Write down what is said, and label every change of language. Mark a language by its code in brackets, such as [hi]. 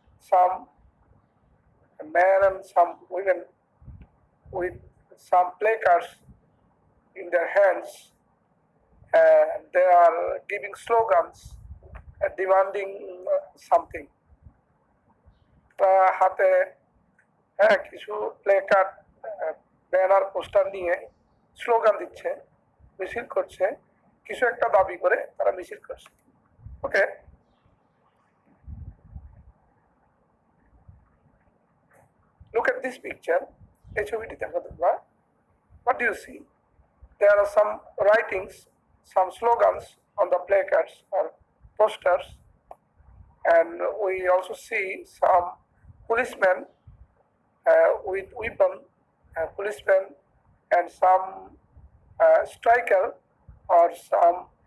[en] Some men and some women with some placards in their hands, and they are giving slogans demanding something. [bn] হাতে কিছু placard banner poster নিয়ে slogan দিচ্ছে, মিছিল করছে, কিছু একটা দাবি করে তারা মিছিল করছে। [en] Okay, look at this picture. [bn] এই ছবিটি দেখো তোমরা। [en] What do you see? There are some writings, some slogans on the placards or posters, and we also see some policemen with weapon, policemen, and some striker or some